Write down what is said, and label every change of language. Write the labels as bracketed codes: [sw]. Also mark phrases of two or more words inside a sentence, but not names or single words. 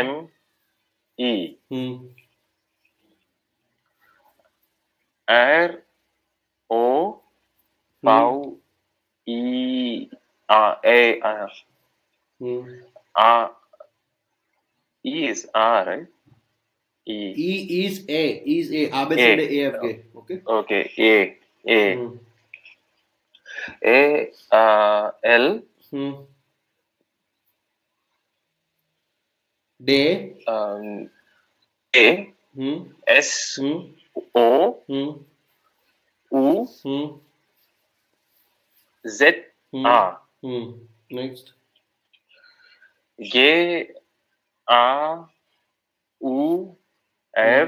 [en] M E Hmm. R O Hmm. V I A Hmm. R E is R, right? E E is A. Is A. A, B, C, D, A. E, F, G. Okay. Okay. A Hmm. L Hmm. Day. um, A Hmm. S Hmm. O Hmm. U Hmm. Z Hmm. A Hmm. Next. G A U Hmm.